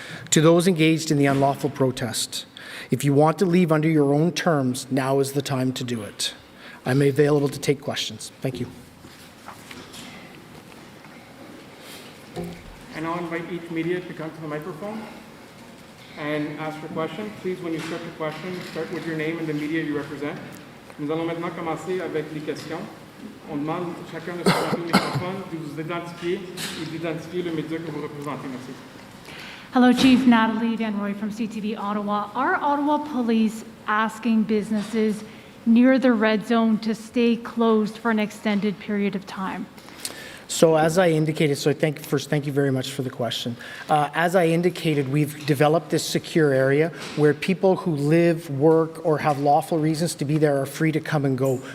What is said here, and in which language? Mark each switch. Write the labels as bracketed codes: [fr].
[en] To those engaged in the unlawful protest, if you want to leave under your own terms, now is the time to do it. I'm available to take questions. Thank you. And I'll invite each media to come to the microphone and ask your question. Please, when you start your question, start with your name and the media you represent. [fr] Nous allons maintenant commencer avec les questions. On demande chacun de se présenter au microphone, de vous identifier et d'identifier le média que vous représentez. Merci. [en] Hello, Chief Natalie Van Roy from CTV Ottawa. Are Ottawa Police asking businesses near the red zone to stay closed for an extended period of time? So as I indicated, thank you very much for the question. As I indicated, we've developed this secure area where people who live, work, or have lawful reasons to be there are free to come and go.